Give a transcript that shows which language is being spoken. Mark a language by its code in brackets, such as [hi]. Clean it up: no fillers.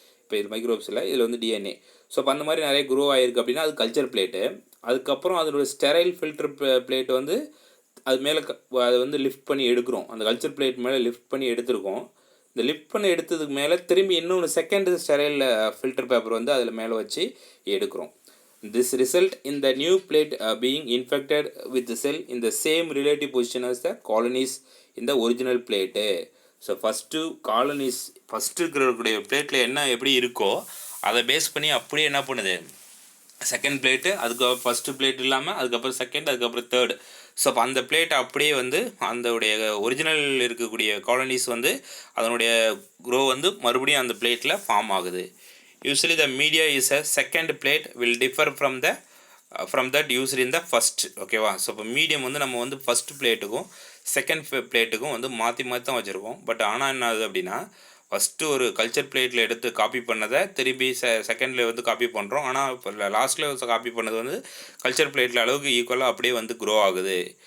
[ta] இப்போ இது மைக்ரோப்ஸ் இல்லை, இதில் வந்து டிஎன்ஏ. ஸோ அப்போ அந்த மாதிரி நிறைய க்ரோ ஆகிருக்கு அப்படின்னா அது கல்ச்சர் பிளேட்டு. அதுக்கப்புறம் அதோடய ஸ்டெரைல் ஃபில்டர் பிளேட் வந்து அது மேலே அதை வந்து லிஃப்ட் பண்ணி எடுக்கிறோம். அந்த கல்ச்சர் பிளேட் மேலே லிஃப்ட் பண்ணி எடுத்துருக்கோம். இந்த லிஃப்ட் பண்ணி எடுத்ததுக்கு மேலே திரும்பி இன்னொன்று செகண்ட் ஸ்டெரைல் ஃபில்டர் பேப்பர் வந்து அதில் மேலே வச்சு எடுக்கிறோம். [en] This result in the new plate being infected with the cell in the same relative position as the colonies in the original plate. [ta] So first colonies first இருக்கிறக்கூடிய பிளேட்டில் என்ன எப்படி இருக்கோ அதை பேஸ் பண்ணி அப்படியே என்ன பண்ணுது செகண்ட் பிளேட்டு, அதுக்கு ஃபஸ்ட்டு பிளேட் இல்லாமல் அதுக்கப்புறம் செகண்ட், அதுக்கப்புறம் தேர்டு. ஸோ அப்போ அந்த பிளேட் அப்படியே வந்து அதோடைய ஒரிஜினல் இருக்கக்கூடிய காலனிஸ் வந்து அதனுடைய க்ரோ வந்து மறுபடியும் அந்த பிளேட்டில் ஃபார்ம் ஆகுது. [en] Usually the media is a second plate will differ from that used in the first. [ta] ஓகேவா? ஸோ இப்போ மீடியம் வந்து நம்ம வந்து ஃபஸ்ட் பிளேட்டுக்கும் செகண்ட் பிளேட்டுக்கும் வந்து மாற்றி மாற்றி தான் வச்சுருக்கோம். பட் ஆனால் என்ன ஆகுது அப்படின்னா ஃபஸ்ட்டு ஒரு கல்ச்சர் பிளேட்டில் எடுத்து காப்பி பண்ணதை திரும்பி செகண்டில் வந்து காப்பி பண்ணுறோம். ஆனால் இப்போ லாஸ்ட்டில் காப்பி பண்ணது வந்து கல்ச்சர் பிளேட்டில் அளவுக்கு ஈக்குவலாக அப்படியே வந்து க்ரோ ஆகுது.